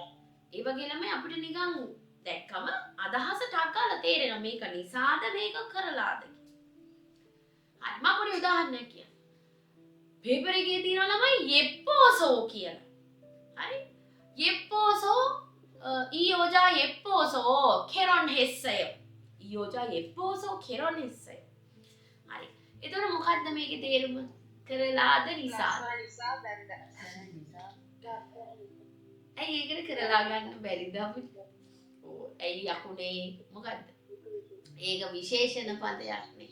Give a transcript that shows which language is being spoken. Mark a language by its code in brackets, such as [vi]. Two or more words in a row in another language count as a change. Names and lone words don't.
[si] ඒ වගේ ළමයි අපිට නිකන් දැක්කම අදහස ටක්කාලා තේරෙනවා මේක නිසාද මේක කරලාද කියලා. හරි මම පොඩි උදාහරණයක් කියන්නම්. පේපර් එකේ තියෙනවා ළමයි යෙප්පෝසෝ කියලා. [ko] හරි යෙප්පෝසෝ 이여자 예뻐서 결혼했어요. 이여자 예뻐서 결혼했어요. [si] හරි. එතකොට මොකද්ද මේකේ තේරුම? කරලාද නිසාද? නිසා බැඳ. ඇයි ඒකට කරලා ගන්න බැරිද අපිට? ඇයි යකුනේ මොකද්ද? ඒක විශේෂණ පදයක් නේ.